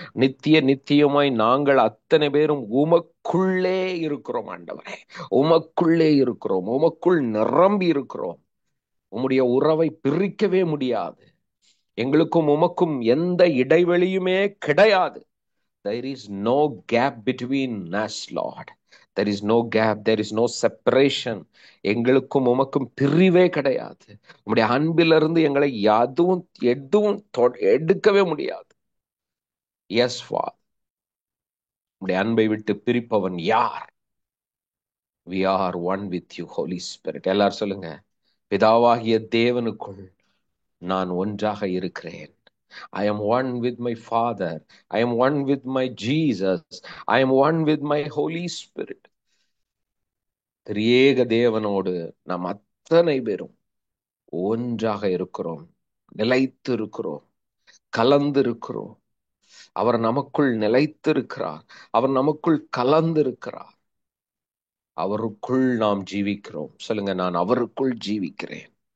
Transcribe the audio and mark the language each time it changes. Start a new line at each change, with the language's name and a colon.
Tamil: நித்தியமாய் நாங்கள் அத்தனை பேரும் உமக்குள்ளே இருக்கிறோம் ஆண்டவரே. உமக்குள்ளே இருக்கிறோம், உமக்குள் நிரம்பி இருக்கிறோம். உம்முடைய உறவை பிரிக்கவே முடியாது. எங்களுக்கும் உமக்கும் எந்த இடைவெளியுமே கிடையாது.
English: There is no gap between us, Lord. There is no gap, there is no separation.
Tamil: எங்களுக்கும் உமக்கும் பிரிவே கிடையாது. உம்முடைய அன்பிலிருந்து எங்களை எதுவும் எடுக்கவே முடியாது.
English: yes Father,
Tamil: உம்முடைய அன்பை விட்டு பிரிப்பவன் யார்?
English: We are one with you, Holy Spirit.
Tamil: எல்லாரும் சொல்லுங்க, பிதாவாகிய தேவனுக்குள் நான் ஒன்றாக இருக்கிறேன்.
English: I am one with my Father. I am one with my Jesus. I am one with my Holy Spirit.
Tamil: திரியேக தேவனோடு நாம் அத்தனை பேரும் ஒன்றாக இருக்கிறோம், நிலைத்து இருக்கிறோம், கலந்து இருக்கிறோம். அவர் நமக்குள் நிலைத்து இருக்கிறார், அவர் நமக்குள் கலந்து இருக்கிறார். அவருக்குள் நாம் ஜீவிக்கிறோம். சொல்லுங்க, நான் அவருக்குள் ஜீவிக்கிறேன்.